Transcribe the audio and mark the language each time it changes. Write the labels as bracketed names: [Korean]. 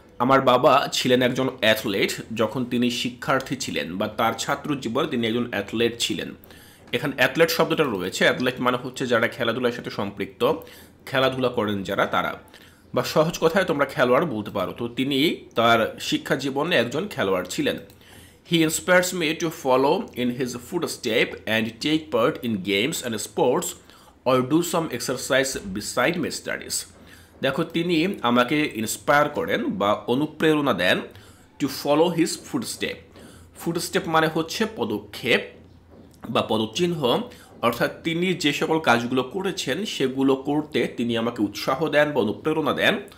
[Bangla] আমার বাবা ছিলেন একজন অ্যাথলেট যখন তিনি শিক্ষার্থী ছিলেন বা তার ছাত্র জীবনে তিনি একজন অ্যাথলেট ছিলেন। এখানে অ্যাথলেট শব্দটা রয়েছে। অ্যাথলেট মানে হচ্ছে যারা খেলাধুলার সাথে সম্পৃক্ত, খেলাধুলা করেন যারা, তারা, বা সহজ কথায় তোমরা খেলোয়াড় বলতে পারো। তো তিনি তার শিক্ষা জীবনে একজন খেলোয়াড় ছিলেন। [English] He inspires me to follow in his footsteps and take part in games and sports or do some exercise beside my studies. [Bangla] দেখো, তিনি আমাকে ইন্সপায়ার করেন বা অনুপ্রেরণা দেন [English] To follow his footstep. [Bangla] Footstep মানে হচ্ছে পদক্ষেপ বা পদচিহ্ন, অর্থাৎ তিনি যে সকল কাজগুলো করেছেন সেগুলো করতে তিনি আমাকে উৎসাহ দেন বা অনুপ্রেরণা দেন।